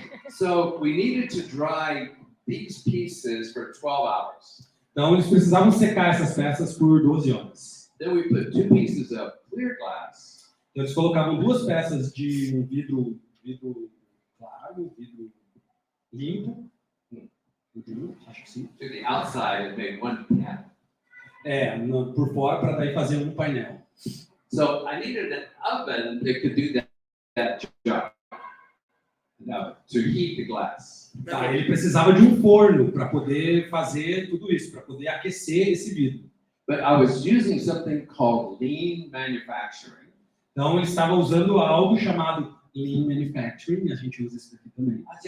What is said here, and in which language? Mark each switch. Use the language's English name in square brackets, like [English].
[English] So we needed to dry these pieces for 12 hours. [Portuguese] Então, eles precisavam secar essas peças por 12 horas. [English] Then we put 2 pieces of clear glass [Portuguese] Então, eles colocavam 2 peças de um vidro claro, vidro limpo. Acho que sim. [English] to the outside and made 1 panel. [Portuguese] Por fora, para daí fazer um painel. [English] So I needed an oven that could do that job. Now, to heat the glass. [Portuguese] Tá, ele precisava de um forno para poder fazer tudo isso, para poder aquecer esse vidro. [English] But I was using something called lean manufacturing. [Portuguese] Então, ele estava usando algo chamado Lean Manufacturing, a gente usa isso aqui também.